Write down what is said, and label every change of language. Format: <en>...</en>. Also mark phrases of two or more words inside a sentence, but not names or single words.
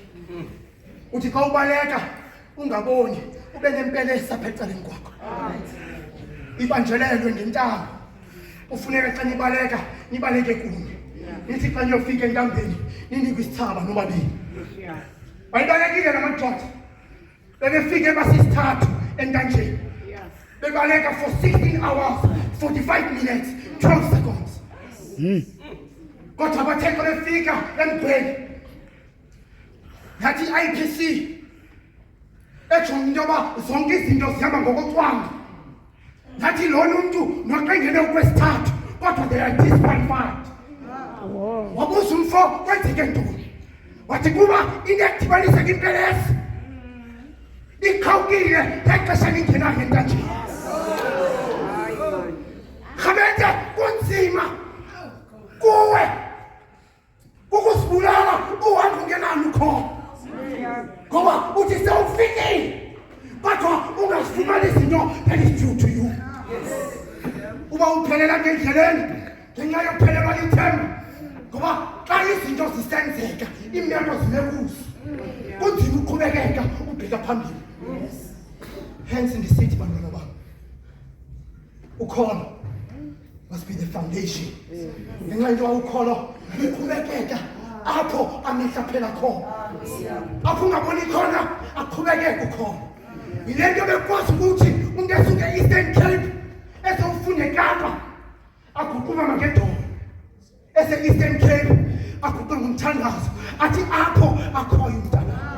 <xh>Uthi xa ubaleka ungaboni ube nempelesa apha ecaleni kwakho ibanjelelwe ngentambo. Ufuneka xa nibaleka nibaleke kunye nithi xa niyofika entambeni ninikwe isithaba nobabini. Bayibalekile namadoda bebefike basisithathu entanjeni bebaleka</xh> <en>for 16 hours 45 minutes 12 seconds.</en> <xh>Kodwa bathe xa befika emgqeni yathi i-IPC ejonga into yoba zonke izinto zihamba ngokocwanga. Yathi lona umntu noxa engene okwesithathu kodwa</xh> <en>they are disqualified.</en> <xh>Wabuza umfo kwenzeke ntoni? Wathi kuba into edibanisa impelesi ikhawukile ngexesha lingenayo entanjeni. Khabete kunzima kuwe ukusibulala uhambe ungenalo ukholo ngoba uthi sewufikile kodwa ungazifumani izinto</xh> <en>that is due to you.</en> <xh>Uba uphelela ngendleleni ngenxa yokuphelelwa lithemba ngoba xa izinto zisenzeka imeko zinekuso kunzima uqhubekeka ubheka phambili. Hence ndisithi bantwana bam ukholo</xh> <en>must be the foundation.</en> <xh>Ngenxa into ukholo uqhubekeka apho amehla phela khona apho ungaboni khona aqhubekeke ukholo. Yile nto bekwazi ukuthi umuntu esuke e-Eastern Cape esewufunda eKapa aguquma ngedolo ese-Eastern Cape aguqula ngomthandazo athi apho akhoyo umntana.</xh>